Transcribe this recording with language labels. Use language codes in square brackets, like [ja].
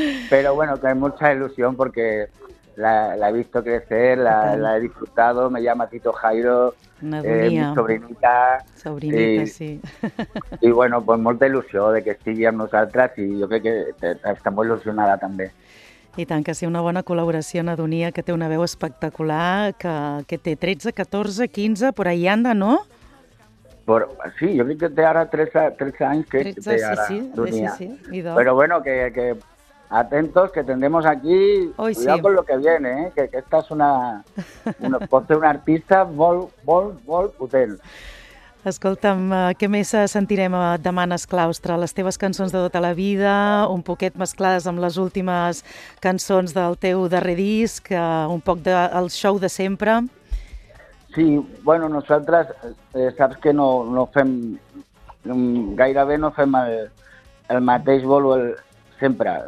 [es] Pero bueno, que hay mucha ilusión porque la he visto crecer, la he disfrutado, me llama Tito Jairo, mi sobrinita. Sobrinita, y, sí. Y bueno, pues mucha ilusión de que sigan nosotras y yo creo que estamos ilusionadas también. [ca] I tant, que sí, una bona col·laboració en Adonia, que té una veu espectacular, que té 13, 14, 15, [es] por ahí anda, no? [ca] Sí, jo crec que té ara 13 anys que 13, té ara Adonia. Sí. [es] Però bueno, que atentos, que tendremos aquí, [ca] oi, [es] cuidado sí. Con lo que viene, que esta es una [ca] pot ser una artista molt potent. Escolta'm, què més sentirem demà en el claustre? Les teves cançons de tota la vida, un poquet mesclades amb les últimes cançons del teu darrer disc, un poc del show de sempre. Sí, bueno, nosaltres saps que no fem, gairebé no fem el mateix bolo sempre.